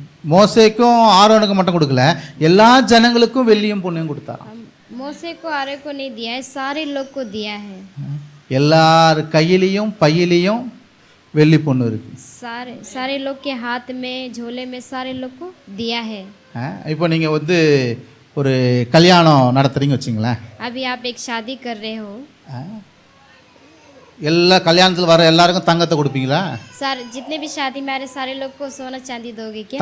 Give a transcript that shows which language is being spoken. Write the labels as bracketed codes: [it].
[ta] மோசேக்கும் ஆரோனுக்கு மட்டும் கொடுக்கல, எல்லா ஜனங்களுக்கும் வெள்ளியும் பொண்ணையும் கொடுத்தாராம். [hi] मोसे को आरे को नहीं दिया है, सारे लोग को दिया है. [ta] எல்லார் கையிலையும் பையிலையும் வெள்ளி பொண்ணு இருக்கு. [hi] सारे लोग के हाथ में झोले में सारे लोग को दिया है. [ta] இப்போ நீங்க வந்து ஒரு கல்யாணம் நடத்துறீங்க வச்சுங்களேன். [hi] अभी आप एक शादी कर रहे हो. [ta] எல்லா கல்யாணத்துல வர எல்லாருக்கும் தங்கத்தை கொடுப்பீங்களா? [hi] सारे जितने भी शादी में आ रहे सारे लोग को सोना चांदी दोगे क्या?